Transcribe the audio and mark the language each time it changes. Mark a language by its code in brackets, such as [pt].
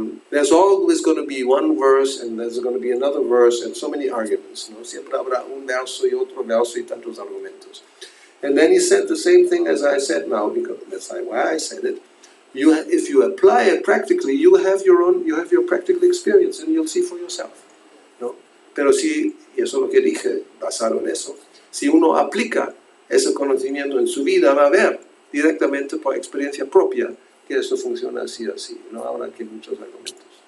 [en] There's always going to be one verse, and there's going to be another verse, and so many arguments. [es] ¿No? Siempre habrá un verso y otro verso y tantos argumentos. [en] And then he said the same thing as I said now, because that's why I said it. If you apply it practically, you have your practical experience, and you'll see for yourself. [es] ¿No? Pero si, y eso es lo que dije, basado en eso, si uno aplica ese conocimiento en su vida, va a ver directamente por experiencia propia que esto funciona así, no habrá aquí muchos argumentos.